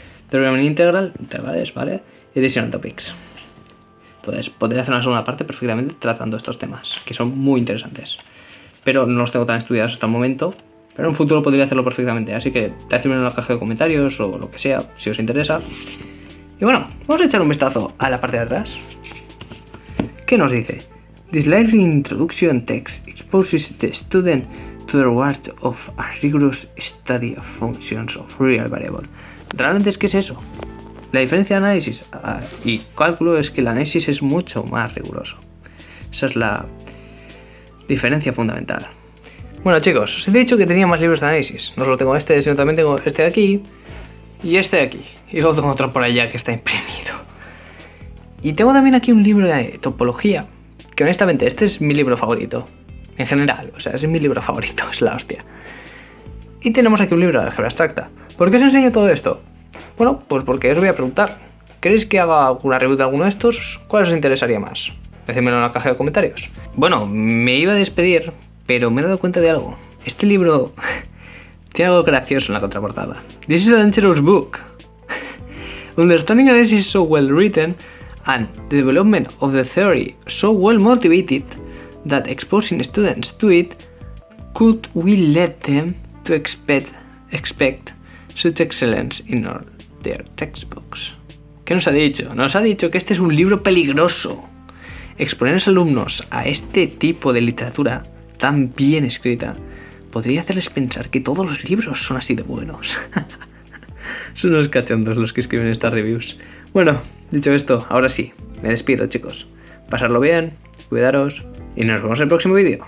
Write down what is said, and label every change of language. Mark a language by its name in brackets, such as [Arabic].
[Spanish] Derivative Integral, integrales, ¿vale? Y Additional Topics. Entonces, podría hacer una segunda parte perfectamente tratando estos temas, que son muy interesantes. Pero no los tengo tan estudiados hasta el momento, pero en un futuro podría hacerlo perfectamente. Así que decidme en la caja de comentarios o lo que sea, si os interesa. Y bueno, vamos a echar un vistazo a la parte de atrás. ¿Qué nos dice? [English] This lively introduction text exposes the student to the rewards of a rigorous study of functions of real variable. [Spanish] ¿Realmente es qué es eso? La diferencia de análisis y cálculo es que el análisis es mucho más riguroso. Esa es la diferencia fundamental. Bueno chicos, os he dicho que tenía más libros de análisis. No solo tengo este, sino también tengo este de aquí y este de aquí. Y luego tengo otro por allá que está imprimido. Y tengo también aquí un libro de topología, que honestamente este es mi libro favorito. En general, o sea, es mi libro favorito, es la hostia. Y tenemos aquí un libro de álgebra abstracta. ¿Por qué os enseño todo esto? Bueno, pues porque os voy a preguntar. ¿Queréis que haga alguna review de alguno de estos? ¿Cuál os interesaría más? Decídmelo en la caja de comentarios. Bueno, me iba a despedir, pero me he dado cuenta de algo. Este libro tiene algo gracioso en la contraportada. [English] This is a dangerous book. Understanding analysis is so well written and the development of the theory so well motivated that exposing students to it could will lead them to expect such excellence in all their textbooks. [Spanish] ¿Qué nos ha dicho? Nos ha dicho que este es un libro peligroso. Exponer a los alumnos a este tipo de literatura tan bien escrita podría hacerles pensar que todos los libros son así de buenos. Son unos cachondos los que escriben estas reviews. Bueno, dicho esto, ahora sí, me despido chicos. Pasarlo bien, cuidaros y nos vemos en el próximo vídeo.